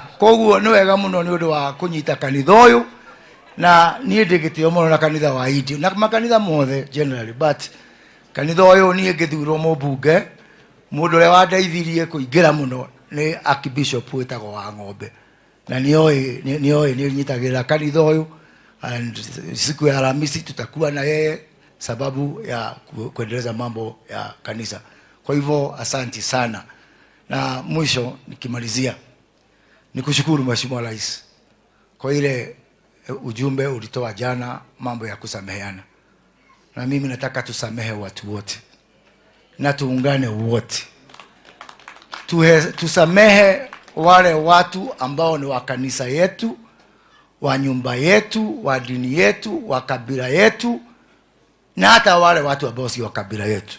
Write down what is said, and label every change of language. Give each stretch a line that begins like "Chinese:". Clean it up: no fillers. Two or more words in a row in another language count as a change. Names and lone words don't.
Kikuyu: Koguo ni wega muno ni undu wa kunyita kanitha uyu, na nie ndigitio muno na kanitha wa idi na makanitha mothe generally, but kanitha uyu nie ngithurwo mubunge mundu uria wandeithirie kuingira muno ni Archbishop wetagwo wa Ng'ombe, na ni nyitagira kanitha uyu,
Swahili: and siku ya Alhamisi tutakuwa na yeye sababu ya kuendeleza mambo ya kanisa. Kwa hivyo asanti sana, na mwisho nikimalizia nikushukuru Mheshimiwa Rais kwa ile ujumbe ulitoa jana, mambo ya kusameheana, na mimi nataka tusamehe watu wote na tuungane wote, tusamehe wale watu ambao ni wa kanisa yetu, wa nyumba yetu, wa dini yetu, wa kabila yetu, na hata wale watu ambao si wa kabila yetu.